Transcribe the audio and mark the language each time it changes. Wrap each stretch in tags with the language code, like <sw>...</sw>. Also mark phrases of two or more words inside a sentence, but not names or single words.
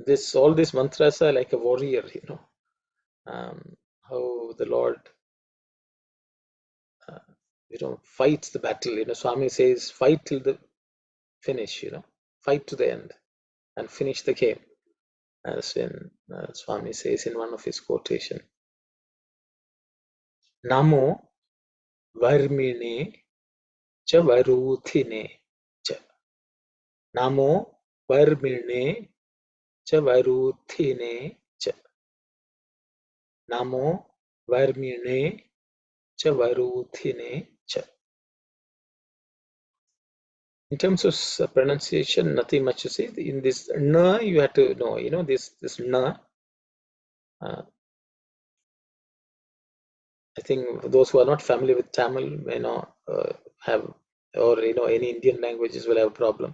<en>all these mantras are like a warrior, how the Lord, fights the battle. Swami says, fight till the finish, fight to the end and finish the game, as in Swami says in one of his quotation.</en> <sa>नमो वर्मिणे च वरूथिने च. नमो वर्मिणे च वरूथिने च. नमो वर्मिणे च वरूथिने च.</sa> <en>In terms of pronunciation, nothing much to say. In this na, you have to know, this na. I think those who are not familiar with Tamil may not have, or any Indian languages will have a problem.</en>